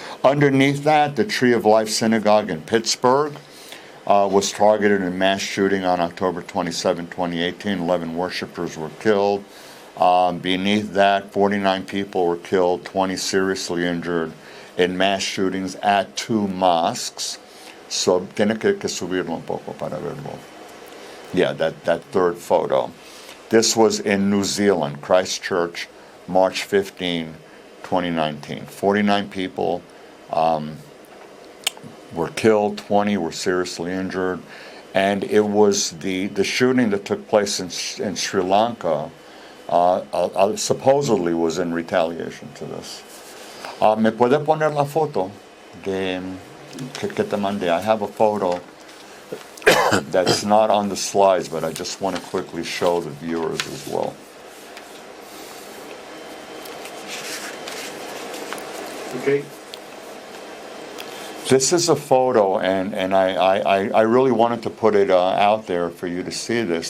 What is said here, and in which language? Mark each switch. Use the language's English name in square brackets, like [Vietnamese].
[English] Underneath that, the Tree of Life Synagogue in Pittsburgh was targeted in a mass shooting on October 27, 2018. 11 worshipers were killed. Beneath that, 49 people were killed, 20 seriously injured in mass shootings at 2 mosques. [Spanish] So, tiene que subirlo un poco para verlo. [English] Yeah, that third photo. This was in New Zealand, Christchurch, March 15, 2019. 49 people were killed, 20 were seriously injured, and it was the shooting that took place in Sri Lanka supposedly was in retaliation to this. [Spanish] ¿Me puede poner la foto que te mandé? [English] I have a photo that's not on the slides, but I just want to quickly show the viewers as well. Okay. This is a photo, and I really wanted to put it out there for you to see this.